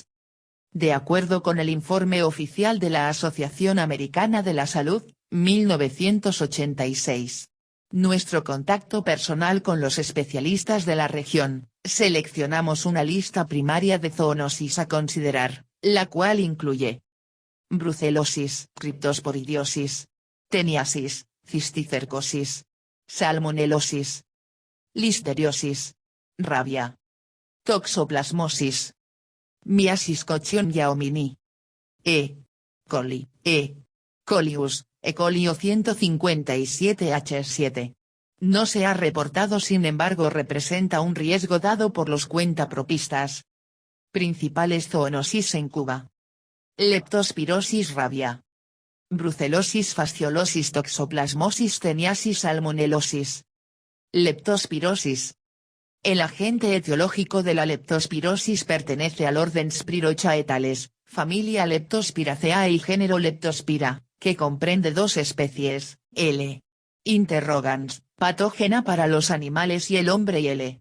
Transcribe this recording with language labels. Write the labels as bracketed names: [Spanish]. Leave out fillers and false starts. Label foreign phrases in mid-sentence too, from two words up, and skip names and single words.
[Spanish] De acuerdo con el informe oficial de la Asociación Americana de la Salud, 1986. Nuestro contacto personal con los especialistas de la región, seleccionamos una lista primaria de zoonosis a considerar, la cual incluye brucelosis, criptosporidiosis, teniasis, cisticercosis, salmonelosis, listeriosis, rabia, toxoplasmosis, miasis cochion-Yaomini, coli, colius, E. coli o 157H7. No se ha reportado, sin embargo representa un riesgo dado por los cuentapropistas. Principales zoonosis en Cuba. Leptospirosis rabia. Brucelosis fasciolosis toxoplasmosis teniasis salmonelosis. Leptospirosis. El agente etiológico de la leptospirosis pertenece al orden Spirochaetales, familia Leptospiraceae y género Leptospira, que comprende dos especies, L. interrogans, patógena para los animales y el hombre y L.